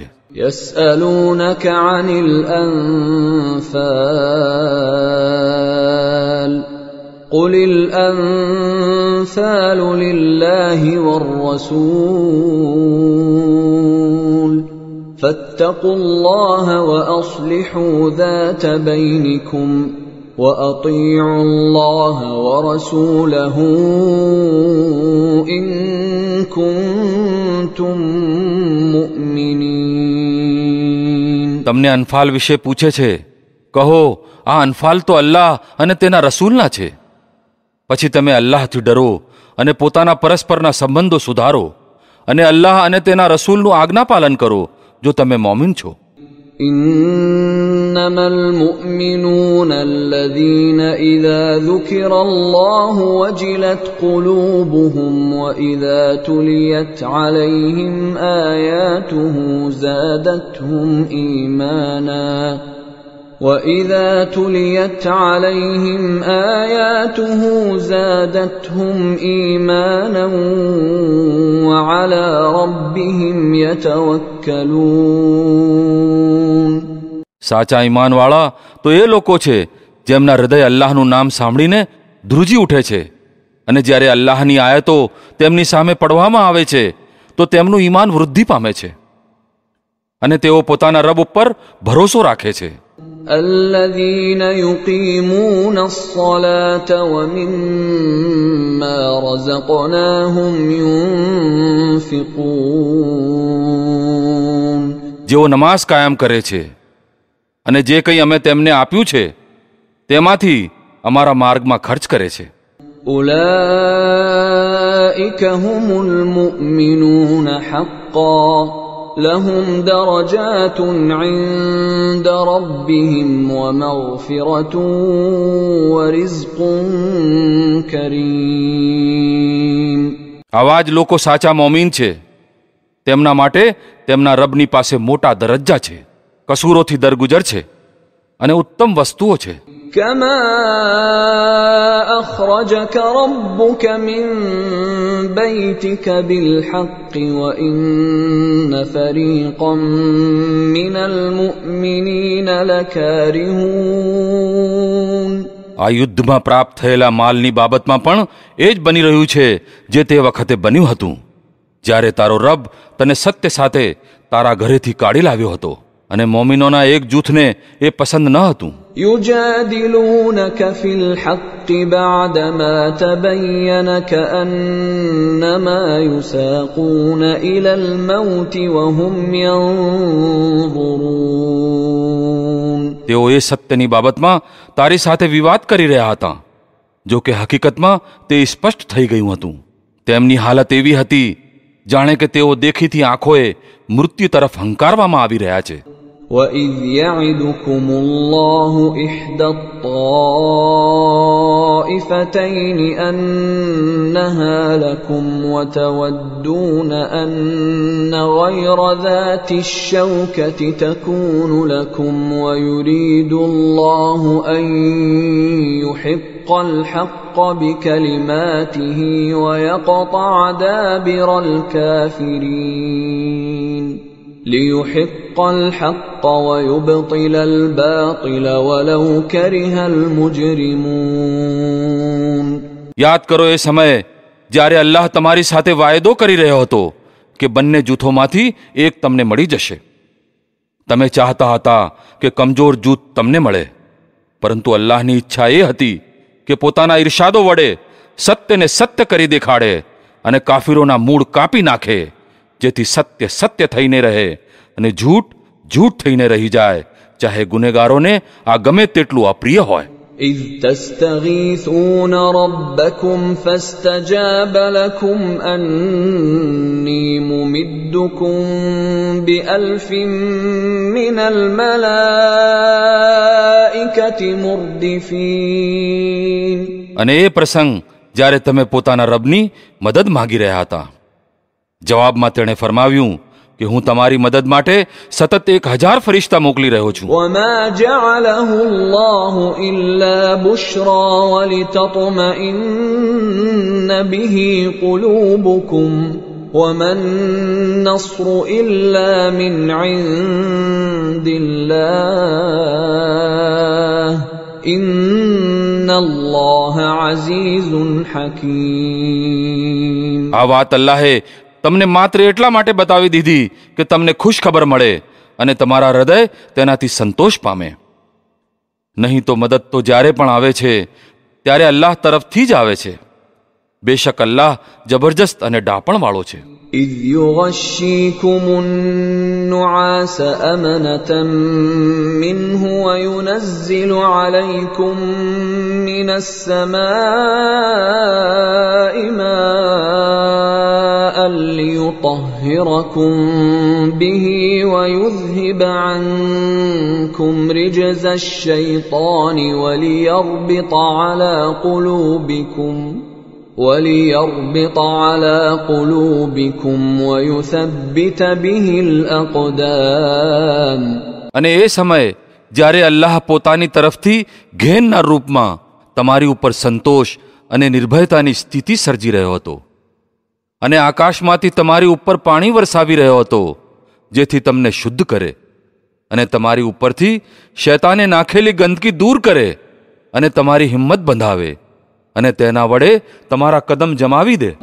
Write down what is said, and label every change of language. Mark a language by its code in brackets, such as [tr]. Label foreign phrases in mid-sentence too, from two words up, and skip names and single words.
[ar] يسألونك عن الأنفال قل الأنفال لله والرسول فاتقوا الله وأصلحوا ذات બૈનિકુમ وأطيعوا الله ورسوله إن كنتم مؤمنين. [gu] તમને અનફાલ વિશે પૂછે છે. કહો, આ અનફાલ તો અલ્લાહ અને તેના રસૂલના છે. પછી તમે અલ્લાહથી ડરો અને પોતાના પરસ્પરના સંબંધો સુધારો અને અલ્લાહ અને તેના રસૂલનું આજ્ઞાપાલન કરો જો તમે મોમિન છો. [ar] إنما المؤمنون الذين إذا ذكر الله وجلت قلوبهم وإذا تليت عليهم آياته زادتهم إيمانا وإذا تليت عليهم آياته زادتهم إيمانا وعلى ربهم يتوكلون. [gu] સાચા ઈમાનવાળા તો એ લોકો છે જેમના હૃદય અલ્લાહનું નામ સાંભળીને ધ્રુજી ઉઠે છે અને જ્યારે અલ્લાહની આયતો તેમની સામે પડવામાં આવે છે તો તેમનું ઈમાન વૃદ્ધિ પામે છે અને તેઓ પોતાના રબ ઉપર ભરોસો રાખે છે. [ar] الذين يقيمون الصلاة ومما رزقناهم ينفقون. [gu] જેઓ નમાઝ કાયમ કરે છે અને જે કંઈ અમે તેમને આપ્યું છે તેમાંથી અમારા માર્ગમાં ખર્ચ કરે છે. [ar] أولئك هم المؤمنون حقا لهم درجات عند ربهم ومغفرة ورزق كريم. [gu] આવા જ લોકો સાચા મોમીન છે. તેમના માટે તેમના રબની પાસે મોટા દરજ્જા છે, કસૂરોથી દરગુજર છે અને ઉત્તમ વસ્તુઓ છે. [ar] كما أخرجك ربك من بيتك بالحق وإن فريقا من المؤمنين لكارهون. [gu] આ યુદ્ધમાં પ્રાપ્ત થયેલા માલની બાબતમાં પણ એ જ બની રહ્યું છે જે તે વખતે બન્યું હતું જ્યારે તારો રબ તને સત્ય સાથે તારા ઘરેથી કાઢી લાવ્યો હતો અને મોમિનોના એક જૂથને એ પસંદ ન હતું. [ar] يجادلونك في الحق بعدما تبين كأنما يساقون إلى الموت وهم ينظرون. [gu] તેઓ એ સત્યની બાબતમાં તારી સાથે વિવાદ કરી રહ્યા હતા જો કે હકીકતમાં તે સ્પષ્ટ થઈ ગયું હતું. તેમની હાલત એવી હતી જાણે કે તેઓ દેખીતી આંખોએ મૃત્યુ તરફ હંકારવામાં આવી રહ્યા છે. [ar] وَإِذْ يَعِدُكُمُ اللَّهُ إِحْدَى الطَّائِفَتَيْنِ أَنَّهَا لَكُمْ وَتَوَدُّونَ أَنَّ غَيْرَ ذَاتِ الشَّوْكَةِ تَكُونُ لَكُمْ وَيُرِيدُ اللَّهُ أَن يُحِقَّ الْحَقَّ بِكَلِمَاتِهِ وَيَقْطَعَ دَابِرَ الْكَافِرِينَ. لِيُحِقَّ الْحَقَّ وَيُبْطِلَ الْبَاطِلَ وَلَوْ كَرِهَ الْمُجْرِمُونَ. [gu] યાદ કરો એ સમયે જ્યારે અલ્લાહ તમારી સાથે વાયદો કરી રહ્યો હતો કે બંને જૂથોમાંથી એક તમને મળી જશે. તમે ચાહતા હતા કે કમજોર જૂથ તમને મળે, પરંતુ અલ્લાહની ઈચ્છા એ હતી કે પોતાના ઇરશાદો વડે સત્યને સત્ય કરી દેખાડે અને કાફિરોના મૂળ કાપી નાખે જેથી સત્ય સત્ય થઈને રહે અને જૂઠ જૂઠ થઈને રહી જાય, ચાહે ગુનેગારોને આ ગમે તેટલું અપ્રિય હોય. [ar] إِذْ تَسْتَغِيثُونَ رَبَّكُمْ فَاسْتَجَابَ لَكُمْ أَنِّي مُمِدُّكُمْ بِأَلْفٍ مِّنَ الْمَلَائِكَةِ مُرْدِفِينَ. [gu] અને એ પ્રસંગ જ્યારે તમે પોતાના રબની મદદ માંગી રહ્યા હતા, જવાબમાં તેણે ફરમાવ્યું, કે હું તમારી મદદ માટે સતત 1000 ફરિશ્તા મોકલી રહ્યો છું. [ar] وما جعله الله إلا بشرى ولتطمئن به قلوبكم وما النصر إلا من عند الله إن الله عزيز حكيم. [gu] આ વાત અલ્લાહે તમને માત્ર એટલા માટે બતાવી દીધી કે તમને ખુશ ખબર મળે અને તમારા હૃદય તેનાથી સંતોષ પામે. નહીં તો મદદ તો જ્યારે પણ આવે છે ત્યારે અલ્લાહ તરફથી જ આવે છે. બેશક અલ્લાહ જબરજસ્ત અને ડાપણવાળો છે. [ar] إذ يغشيكم النعاس أمنة منه وينزل عليكم من السماء ماء ليطهركم به ويذهب عنكم رجز الشيطان وليربط على قلوبكم ويثبت به الأقدام. [gu] અને એ સમયે જ્યારે અલ્લાહ પોતાની તરફથી ઘેનના રૂપમાં તમારી ઉપર સંતોષ અને નિર્ભયતાની સ્થિતિ સર્જી રહ્યો હતો અને આકાશમાંથી તમારી ઉપર પાણી વરસાવી રહ્યો હતો જેથી તમને શુદ્ધ કરે અને તમારી ઉપરથી શૈતાને નાખેલી ગંદકી દૂર કરે અને તમારી હિંમત બંધાવે અને તેના વડે તમારા કદમ જમાવી દે.